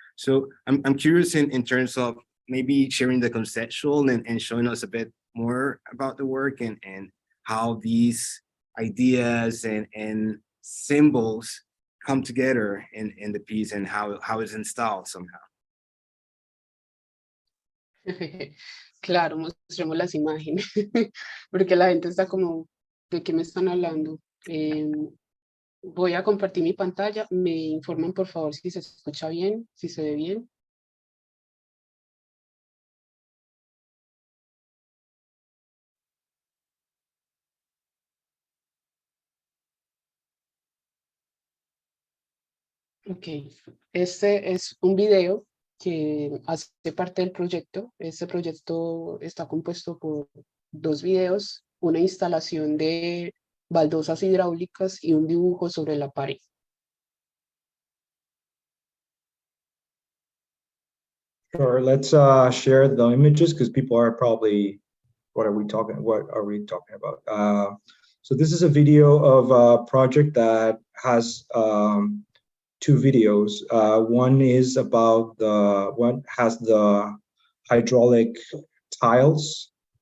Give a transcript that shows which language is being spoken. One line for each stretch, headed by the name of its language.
English: So I'm curious in terms of maybe sharing the conceptual and showing us a bit more about the work and how these ideas and symbols come together in the piece, and how it's installed somehow.
Spanish: Claro, mostremos las imágenes, porque la gente está como, ¿de qué me están hablando? Voy a compartir mi pantalla, me informan por favor si se escucha bien, si se ve bien. Ok, este es un video que hace parte del proyecto. Este proyecto está compuesto por 2 videos, una instalación de baldosas hidráulicas y un dibujo sobre la pared.
English: Sure, let's share the images, because people are probably, what are we talking about? So this is a video of a project that has 2 videos. One is about one has the hydraulic tiles.